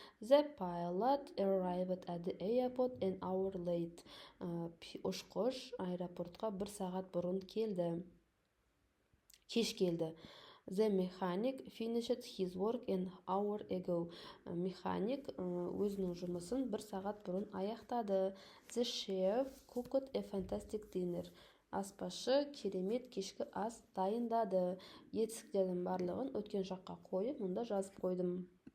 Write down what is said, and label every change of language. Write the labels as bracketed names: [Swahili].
[English] The pilot arrived at the airport an hour late. [Kazakh] Ұшқыш аэропортқа 1 сағат бұрын кеш келді. [English] The mechanic finished his work an hour ago. [Kazakh] Механик өзінің жұмысын 1 сағат бұрын аяқтады. [English] The chef cooked a fantastic dinner. [Kazakh] Аспазшы керемет кешкі ас дайындады. Етістіктердің барлығын өткен жаққа қойып, мұнда жазып қойдым.